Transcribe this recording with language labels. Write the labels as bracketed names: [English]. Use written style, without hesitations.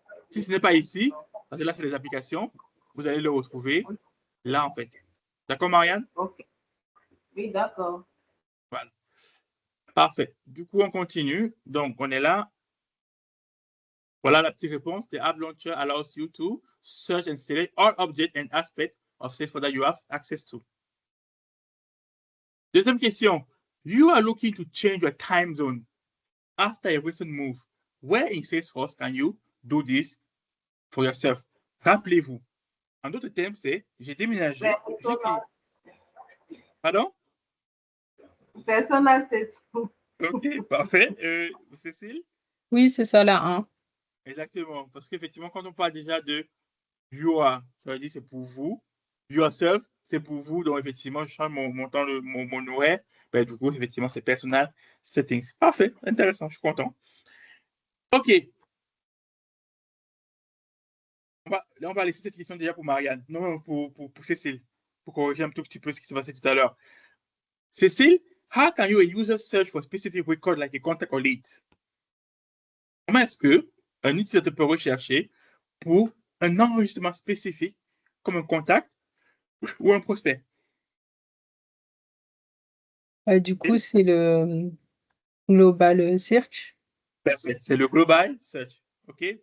[French] Si ce n'est pas ici, parce que là, c'est les applications, vous allez le retrouver là en fait. D'accord, Marianne? Ok. Oui, d'accord. Voilà. Parfait. Du coup, on continue. Donc, on est là. Voilà la petite réponse. [English] The App Launcher allows you to search and select all objects and aspects of Salesforce that you have access to. [French] Deuxième question. [English] You are looking to change your time zone after a recent move. Where in Salesforce can you do this for yourself? [French] Rappelez-vous. En d'autres termes, c'est j'ai déménagé. J'ai créé. Pardon? Persona 7. OK, parfait. Cécile? Oui, c'est ça là, 1. Exactement. Parce qu'effectivement, quand on parle déjà de [English] you are, [French] ça veut dire c'est pour vous. [English] Yourself, [French] c'est pour vous. Donc, effectivement, je change mon temps, mon horaire. Ben, du coup, effectivement, c'est personal settings. Parfait. Intéressant. Je suis content. OK. on va laisser cette question déjà pour Marianne, non, pour Cécile, pour corriger un tout petit peu ce qui s'est passé tout à l'heure. [English] Cécile, how can you a user search for specific record like a contact or lead? [French] Comment est-ce qu'un utilisateur peut rechercher pour un enregistrement spécifique comme un contact ou un prospect? Du coup, c'est le global search. Parfait. C'est le global search. OK?